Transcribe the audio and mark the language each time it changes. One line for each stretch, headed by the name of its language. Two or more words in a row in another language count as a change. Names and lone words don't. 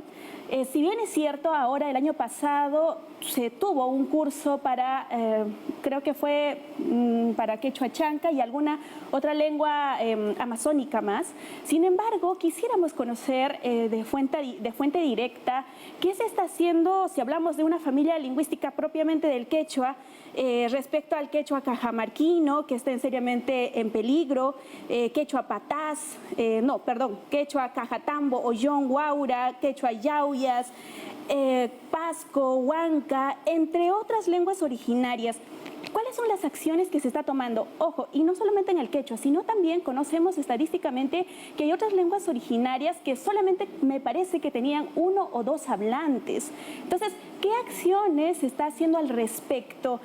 Spanish: Si bien es cierto, ahora el año pasado se tuvo un curso para, creo que fue para quechua chanca y alguna otra lengua amazónica más. Sin embargo, quisiéramos conocer de fuente directa qué se está haciendo, si hablamos de una familia lingüística propiamente del quechua, respecto al quechua cajamarquino, que está seriamente en peligro, quechua patás, quechua cajatambo, ollón, guaura, quechua yau, Aubias, Pasco, Huanca, entre otras lenguas originarias. ¿Cuáles son las acciones que se está tomando? Ojo, y no solamente en el quechua, sino también conocemos estadísticamente que hay otras lenguas originarias que solamente me parece que tenían 1 o 2 hablantes. Entonces, ¿qué acciones se está haciendo al respecto?